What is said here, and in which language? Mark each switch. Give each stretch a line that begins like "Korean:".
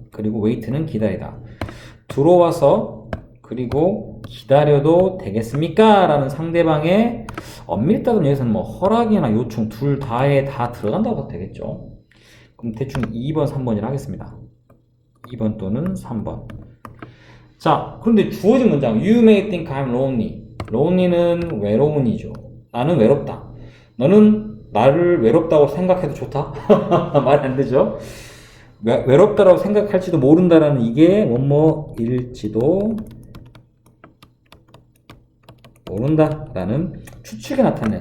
Korean: 그리고 wait는 기다리다. 들어와서 그리고 기다려도 되겠습니까? 라는 상대방의 엄밀히 따지면 여기서는 허락이나 요청 둘 다에 다 들어간다고 봐도 되겠죠. 그럼 대충 2번, 3번이라 하겠습니다. 2번 또는 3번. 자, 그런데 주어진 문장
English: You may think I'm lonely.
Korean: lonely는 외로운이죠. 나는 외롭다. 너는 나를 외롭다고 생각해도 좋다? 말 안 되죠? 외롭다라고 생각할지도 모른다라는 이게 일지도 모른다라는 추측에 나타내요.